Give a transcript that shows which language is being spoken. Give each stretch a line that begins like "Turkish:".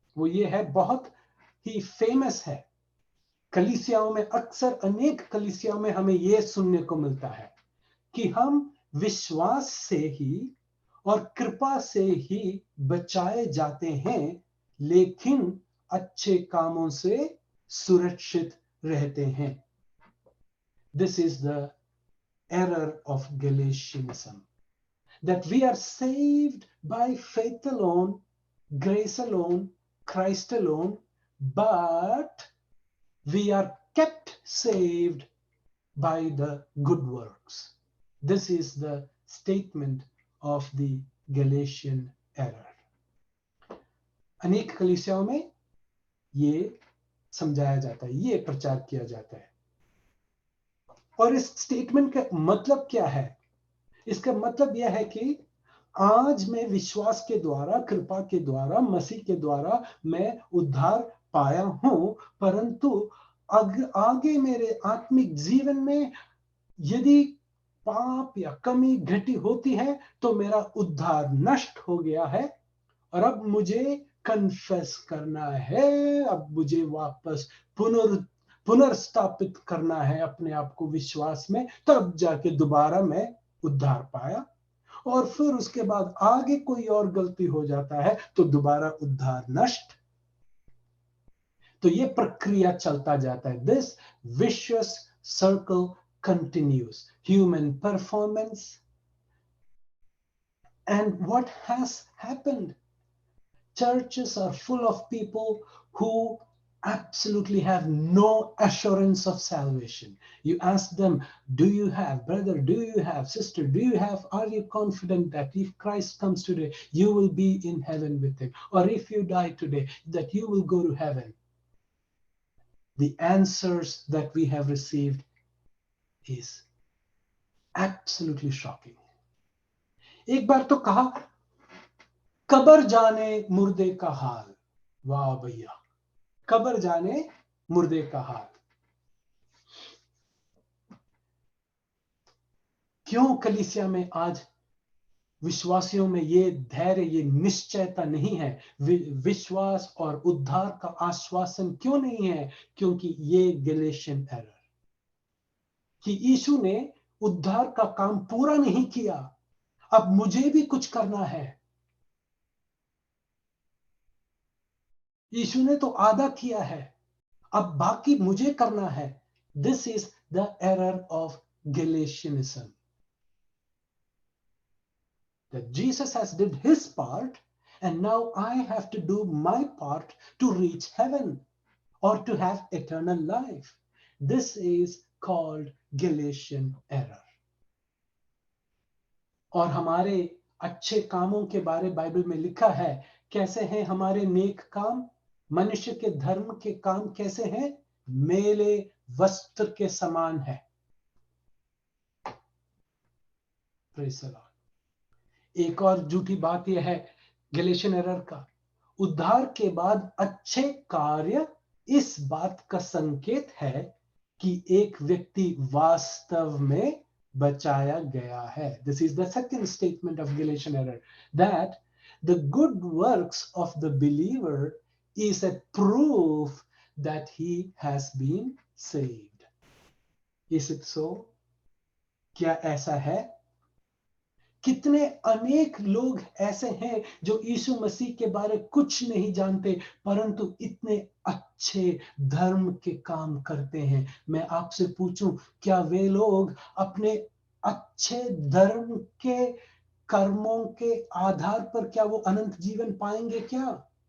Hindi: वो ये है, बहुत ही फेमस है। कलीसियाओं में अक्सर, अनेक कलीसियाओं में हमें यह सुनने को मिलता है कि हम विश्वास से ही और कृपा से ही बचाए जाते हैं, लेकिन अच्छे कामों से सुरक्षित रहते हैं।
English: This is the error of Galatianism, that we are saved by faith alone, grace alone, Christ alone, but we are kept saved by the good works. This is the statement of the Galatian error.
Hindi: अनेक कलीसियाओं में ये समझाया जाता है, ये प्रचार किया जाता है। और इस स्टेटमेंट का मतलब क्या है? इसका मतलब यह है कि आज मैं विश्वास के द्वारा, कृपा के द्वारा, मसीह के द्वारा मैं उद्धार पाया हूं, परंतु आगे मेरे आत्मिक जीवन में यदि पाप या कमी घटी होती है तो मेरा उद्धार नष्ट हो गया है और अब मुझे कन्फेस करना है, अब मुझे वापस पुनर्स्थापित करना है अपने आप को विश्वास में, तब जाके दोबारा मैं उद्धार पाया। और फिर उसके बाद आगे कोई और गलती हो जाता है तो दोबारा उद्धार नष्ट। तो ये प्रक्रिया चलता जाता है।
English: This vicious circle continues. Human performance. And what has happened? Churches are full of people who absolutely have no assurance of salvation. You ask them, do you have, brother, do you have, sister, do you have, are you confident that if Christ comes today, you will be in heaven with him? Or if you die today, that you will go to heaven? The answers that we have received is absolutely shocking.
Hindi: एक बार तो कहा, cover जाने मुर्दे का हाल। वाह भैया, cover जाने मुर्दे का हाल। क्यों कलीसिया में आज विश्वासियों में ये धैर्य, ये निश्चयता नहीं है? विश्वास और उद्धार का आश्वासन क्यों नहीं है? क्योंकि ये गैलेशियन एरर कि यीशु ने उद्धार का काम पूरा नहीं किया, अब मुझे भी कुछ करना है। यीशु ने तो आधा किया है, अब बाकी मुझे करना है। This is the error of गैलेशियनिज्म,
English: that Jesus has did his part and now I have to do my part to reach heaven or to have eternal life. This is called Galatian error.
Hindi: और हमारे अच्छे कामों के बारे Bible में लिखा है, कैसे हैं हमारे नेक काम? मनुष्य के धर्म के काम कैसे हैं? मेले वस्त्र के समान है।
English: Praise the Lord.
Hindi: एक और झूठी बात यह है गैलेशियन एरर का, उद्धार के बाद अच्छे कार्य इस बात का संकेत है कि एक व्यक्ति वास्तव में बचाया गया है।
English: This is the second statement of Galatian error, that the good works of the believer is a proof that he has been saved. Is it so?
Hindi: क्या ऐसा है? कितने अनेक लोग ऐसे हैं जो यीशु मसीह के बारे कुछ नहीं जानते, परंतु इतने अच्छे धर्म के काम करते हैं। मैं आपसे पूछूं, क्या वे लोग अपने अच्छे धर्म के कर्मों के आधार पर क्या वो अनंत जीवन पाएंगे क्या?